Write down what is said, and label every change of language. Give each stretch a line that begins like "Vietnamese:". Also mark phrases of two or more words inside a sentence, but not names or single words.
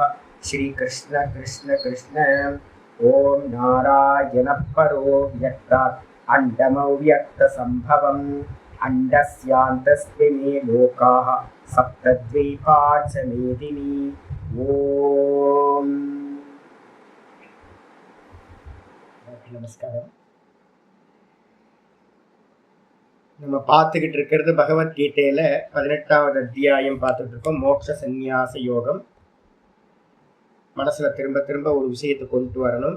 Sanskrit: श्रीकृष्ण कृष्ण कृष्ण। ॐ नारायणः परो व्यक्तात् अण्डमव्यक्तसम्भवम् अण्डस्यान्तस्मिन् लोकाः सप्तद्वीपा च मेदिनी।
Tamil: ॐ நமஸ்காரம். நம்ம பார்த்துக்கிட்டு இருக்கிறது பகவத்கீதையில 18வது அத்தியாயம் பார்த்துட்டு இருக்கோம். மோட்ச சந்நியாச யோகம். மனசுல திரும்ப திரும்ப ஒரு விஷயத்தை கொண்டு வரணும்.